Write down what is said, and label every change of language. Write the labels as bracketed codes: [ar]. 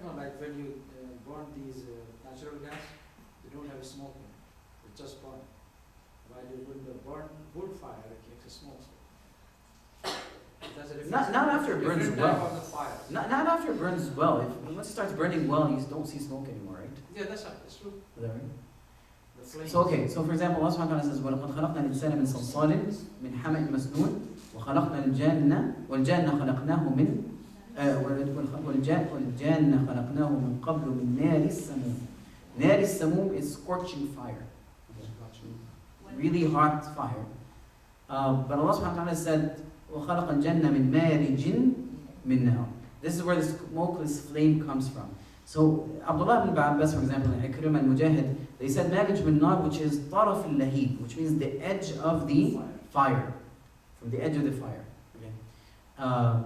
[en] No, like when you burn these natural gas, they don't have smoke in it. They just burn. While you burn wood fire, it makes a smoke. That's a different. Not after it burns different type well. of the fire. Not after it burns well. Once it starts burning well, you don't see smoke anymore, right? Yeah, that's right. That's true. Is that right? The flame. So okay, so for example, Allah subhanahu wa ta'ala says, [ar] وَلَقَدْ خَلَقْنَا الْإِنسَانَ مِنْ صَلْصَالٍ مِنْ حَمَإٍ مَسْنُونٍ وَخَلَقْنَا الْجَانَّ وَالْجَانَّ خَلَقْنَاهُ مِنْ قَبْلُ مِنْ نَارِ السَّمُومِ. نار السموم [en] is scorching fire. Really hot fire. But Allah subhanahu wa ta'ala said, [ar] وَخَلَقَ الْجَنَّ مِنْ مَارِجٍ مِنْ نَارٍ. [en] This is where the smokeless flame comes from. So Abdullah ibn Abbas, for example, and Ikrimah and Mujahid, they said [ar] marij min nar, [en] which is [ar] taraf al-lahib, [en] which means the edge of the fire, from the edge of the fire. Okay.